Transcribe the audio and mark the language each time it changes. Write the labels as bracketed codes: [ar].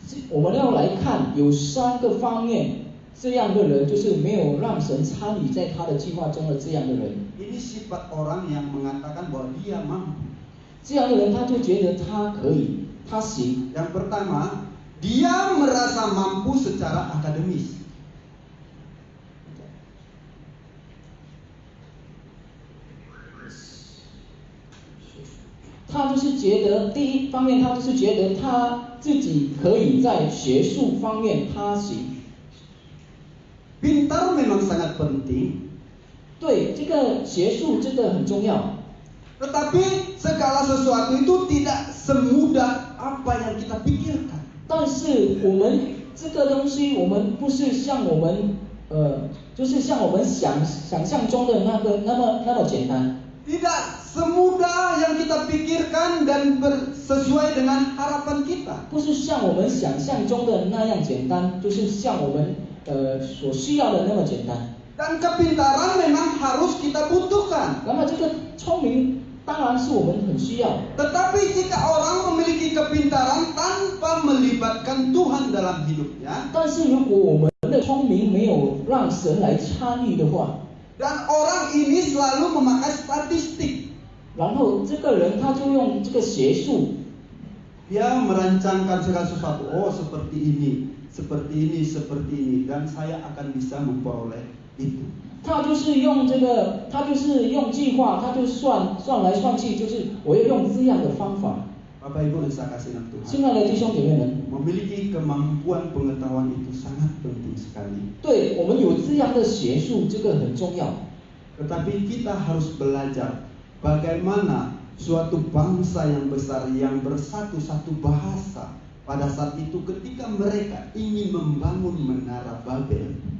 [zh] 我们要来看有3个方面，这样的人就是没有让神参与在他的计划中的这样的人。 [id] Ini sifat orang yang mengatakan bahwa dia mampu. [zh] 这样的人他就觉得他可以，他行。 [id] Yang pertama, dia merasa mampu secara akademis. [zh] 他就是觉得第一方面，他就是觉得他自己可以在学术方面他行。 [id] Pintar memang sangat penting, [zh] 对，这个学术这个很重要。 [id] tetapi segala sesuatu itu tidak semudah apa yang kita pikirkan. [zh] 但是我们这个东西，我们不是像我们就是像我们想象中的那么简单。 [id] Tidak semudah yang kita pikirkan dan sesuai dengan harapan kita. [zh] 不是像我们想象中的那样简单，就是像我们所需要的那么简单。 [id] Dan kepintaran memang harus kita butuhkan. [zh] 那么这个聪明当然是我们很需要。 [id] Tetapi jika orang memiliki kepintaran tanpa melibatkan Tuhan dalam hidupnya, [zh] 但是如果我们的聪明没有让神来参与的话， [id] dan orang ini selalu memakai statistik, [zh] 然后这个人他就用这个学术， [id] dia merancangkan segala sesuatu. Oh, seperti ini, seperti ini, seperti ini, dan saya akan bisa memperoleh itu. [zh] 他就是用这个，他就是用计划，他就算来算去，就是我要用这样的方法。 [id] Bapak Ibu yang saya kasih dalam Tuhan, [zh] 亲爱的弟兄姐妹们， [id] memiliki kemampuan pengetahuan itu sangat penting sekali. [zh] 对我们有这样的学术，这个很重要。 [id] Tetapi kita harus belajar bagaimana suatu bangsa yang besar yang bersatu satu bahasa pada saat itu ketika mereka ingin membangun menara Babel.